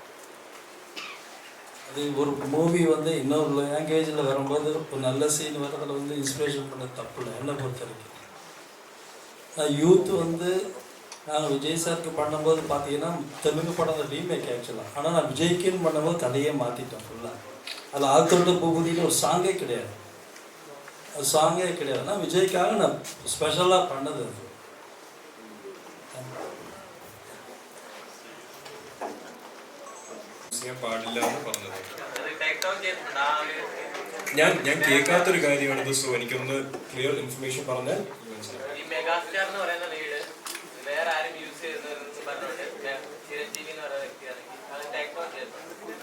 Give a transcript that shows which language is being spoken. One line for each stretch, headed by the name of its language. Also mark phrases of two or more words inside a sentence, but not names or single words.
Tamil: அது ஒரு மூவி வந்து இன்னொரு லாங்குவேஜில் வரும்போது ஒரு நல்ல சீன் வரதில் வந்து இன்ஸ்பிரேஷன் பண்ண தப்பு இல்லை என்னை பொறுத்த வரைக்கும். நான் யூத்து வந்து நாங்கள் விஜய் சாருக்கு பண்ணும்போது பார்த்தீங்கன்னா தெலுங்கு படம் ரீமேக் ஆக்சுவலாக. ஆனால் நான் விஜய்க்குன்னு பண்ணும்போது கதையே மாற்றிட்டேன் ஃபுல்லாக. அதில் ஆழ்த்தோட்ட பூபதினு ஒரு சாங்கே கிடையாது. அது சாங்கே கிடையாது. ஆனால் விஜய்க்காக நான் ஸ்பெஷலாக பண்ணது அது.
Malayalam: ചെയ്യാൻ പാടില്ല എന്ന് പറഞ്ഞത് ഞാൻ കേൾക്കാത്തൊരു കാര്യമാണിത്. സോ എനിക്കൊന്ന്
English: clear information
Malayalam: പറഞ്ഞാൽ ഈ മെഗാസ്റ്റാർ എന്ന് പറയുന്ന വീട് വേറെ ആരും യൂസ് ചെയ്യുന്നതെന്ന് പറഞ്ഞിട്ട് ചിരഞ്ജീവി എന്ന് പറയുന്ന വ്യക്തിയാണെങ്കിൽ അത്
English: take on
Malayalam: ചെയ്തിട്ടുണ്ട്.